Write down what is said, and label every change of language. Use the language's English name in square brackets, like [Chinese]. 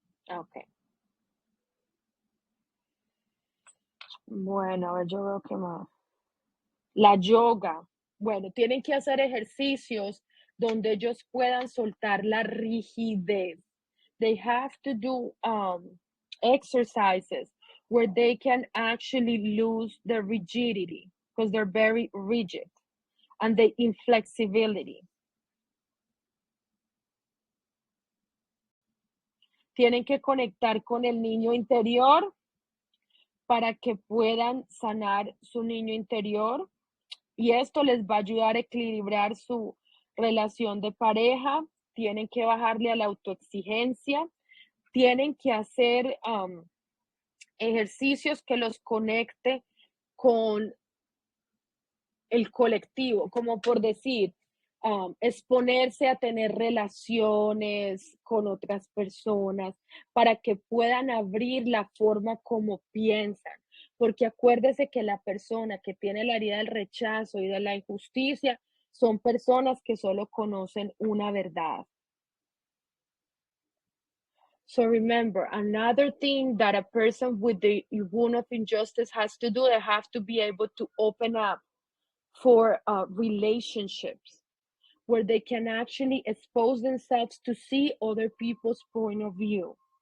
[Spanish] Ok. Bueno, a ver, yo veo qué más. La yoga. Bueno, tienen que hacer ejercicios donde ellos puedan soltar la rigidez. [English] They have to do exercises where they can actually lose the rigidity, because they're very rigid, and the inflexibility. [Spanish] Tienen que conectar con el niño interior para que puedan sanar su niño interior, y esto les va a ayudar a equilibrar su relación de pareja. Tienen que bajarle a la autoexigencia, tienen que hacer ejercicios que los conecte con el colectivo, como por decir, exponerse a tener relaciones con otras personas para que puedan abrir la forma como piensan. Porque acuérdese que la persona que tiene la herida del rechazo y de la injusticia son personas que solo conocen una verdad. [English] So remember, another thing that a person with the wound of injustice has to do, they have to be able to open up for relationships where they can actually expose themselves to see other people's point of view.